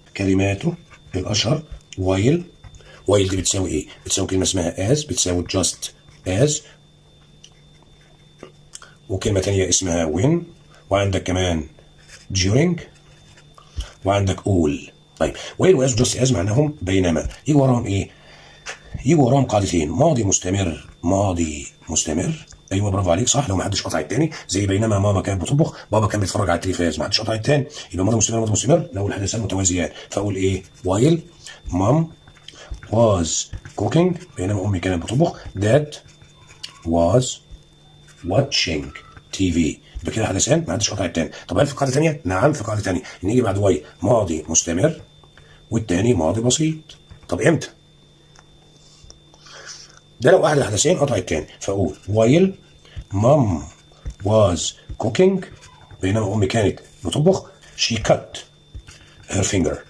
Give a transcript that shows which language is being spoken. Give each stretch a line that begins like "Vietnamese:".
Arabic: كلماته الاشهر while دي بتساوي ايه؟ بتساوي كلمه اسمها as، بتساوي just as، وكلمه ثانيه اسمها when، وعندك كمان during، وعندك all. طيب while و as و just as معناهم بينما. يجي وراهم ايه؟ يجي وراهم قاعدتين، ماضي مستمر، ماضي مستمر. ايوه برافو عليك صح، لو ما حدش قطع الثاني، زي بينما ماما كانت بتطبخ، بابا كان بيتفرج على التلفاز، ما حدش قطع الثاني، يبقى ماضي مستمر ماضي مستمر لو الحدثان متوازيان.
English: فاقول ايه؟ while mom was cooking،
Arabic: بينما امي كانت بتطبخ،
English: dad was watching TV.
Arabic: يبقى كده حدثان ما حدش قطع الثاني. طب هل في قاعده ثانيه؟ نعم في قاعده ثانيه، ان يجي بعد while ماضي مستمر والثاني ماضي بسيط. طب امتى؟ ده لو احد الحدثين قطع الثاني، فاقول
English: while mom was cooking،
Arabic: بينما امي كانت بتطبخ،
English: she cut her finger.